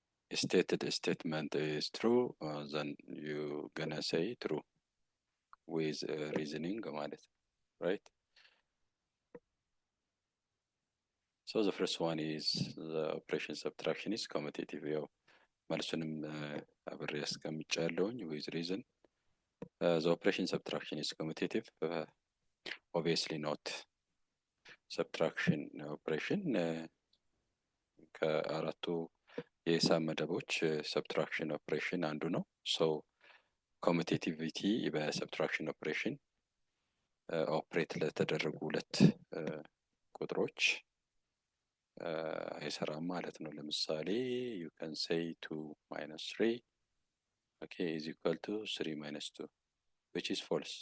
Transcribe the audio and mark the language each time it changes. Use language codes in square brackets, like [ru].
[en] the stated statement is true, then you gonna say true with reasoning [am] ማለት ነው, [en] right? So the first one is the operation subtraction is commutative. [am] ያው መልሱንም አብሬ አስቀምጫለሁኝ with reason. [en] The operation subtraction is commutative. Obviously not. [am] Subtraction operation ከአራቱ የሂሳብ መደቦች subtraction operation አንዱ ነው። So commutativity በsubtraction operation ኦፕሬት ለተደረጉ ሁለት ቁጥሮች አይሰራም ማለት ነው። ለምሳሌ [en] you can say 2 minus 3 okay is equal to 3 minus 2 which is false.